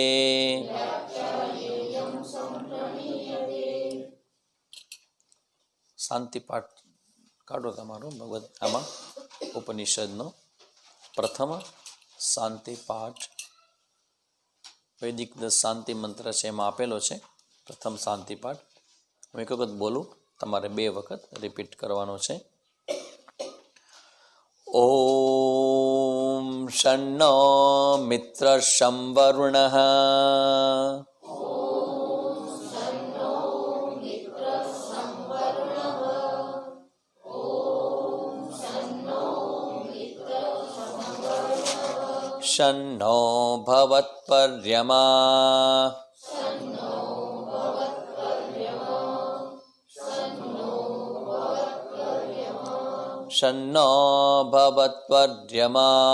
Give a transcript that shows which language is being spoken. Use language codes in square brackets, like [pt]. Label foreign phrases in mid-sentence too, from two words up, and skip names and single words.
[gu] શાંતિ પાઠ કાઢો તમારો ભગવદ આમા ઉપનિષદનો પ્રથમ શાંતિ પાઠ વૈદિક 10 શાંતિ મંત્ર છે એમાં આપેલો છે પ્રથમ શાંતિ પાઠ। હું એક વખત બોલું, તમારે 2 વખત રિપીટ કરવાનો છે। [sa] ઓમ શન્નો મિત્ર સંવરુણઃ शन्नो भवत्पर्यमा शन्नो भवत्पर्यमा